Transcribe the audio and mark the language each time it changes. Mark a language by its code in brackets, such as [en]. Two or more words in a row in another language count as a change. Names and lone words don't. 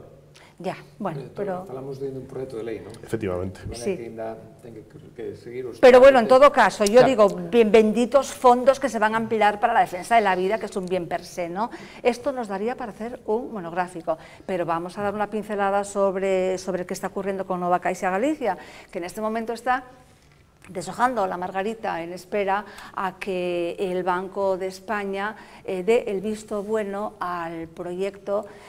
[es] Ya, bueno, pero... [gl] Falamos de un proyecto de lei, non? [es] Efectivamente. Sí. [gl] Que seguir os... [es] Pero bueno, en todo caso, yo digo, benditos fondos que se van a emplear para la defensa de la vida, que es un bien per se, ¿no? Esto nos daría para hacer un monográfico, pero vamos a dar una pincelada sobre qué está ocurriendo con Nova Caixa Galicia, que en este momento está deshojando la margarita en espera a que el Banco de España dé el visto bueno al proyecto